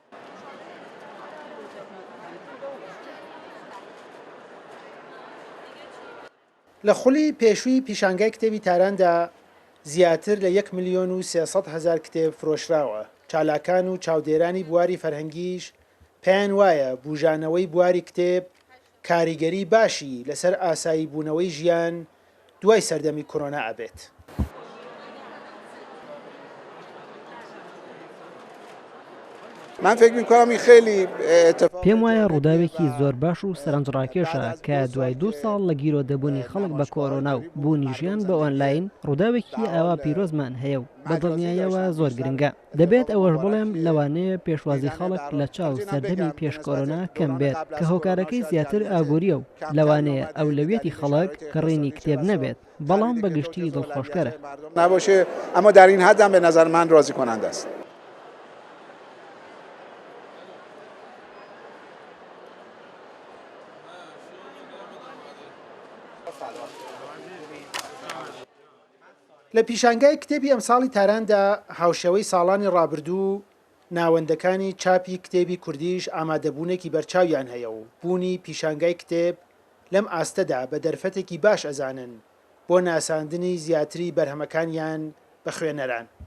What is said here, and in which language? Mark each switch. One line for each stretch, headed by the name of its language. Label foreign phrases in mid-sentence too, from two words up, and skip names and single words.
Central Kurdish: لە خولی پێشووی پیشانگای کتێبی تاراندا زیاتر لە 1,300,000 کتێب فرۆشراوە. چالاکان و چاودێرانی بواری فەرهەنگیش پێیان وایە بوژانەوەی بواری کتێب کاریگەری باشی لەسەر ئاسایی بوونەوەی ژیان دوای سەردەمی کۆرۆنا ئەبێت.
Persian: من فکر می‌کنم خیلی
Central Kurdish: پێم وایە ڕووداوێکی زۆر باش و سەرنجڕاکێشە کە دوای 2 ساڵ لە گیرۆدەبوونی خەڵک بە کۆرۆنا و بوونی ژیان بە ئۆنلاین ڕووداوێکی ئاوا پیرۆزمان هەیە و بە دڵنیاییەوە زۆر گرنگە. دەبێت ئەوەش بڵێم لەوانەیە پێشوازی خەڵک لە چاو سەردەمی پێش کۆرۆنا کەم بێت کە هۆکارەکەی زیاتر ئابوووریە و لەوانەیە ئەولەویەتی خەڵک کە ڕێنی کتێب نەبێت بەڵام بەگشتی دڵخۆشکەرە
Persian: نباشه، اما در این حد هم به نظر من راضی کننده است.
Central Kurdish: لە پیشانگای کتێبی ئەمساڵی تاراندا هاوشێوەی ساڵانی ڕابردوو ناوەندەکانی چاپی کتێبی کوردیش ئامادەبوونێکی بەرچاویان هەیە و بوونی پیشانگای کتێب لەم ئاستەدا بە دەرفەتێکی باش ئەزانن بۆ ناساندنی زیاتری بەرهەمەکانیان بە خوێنەران.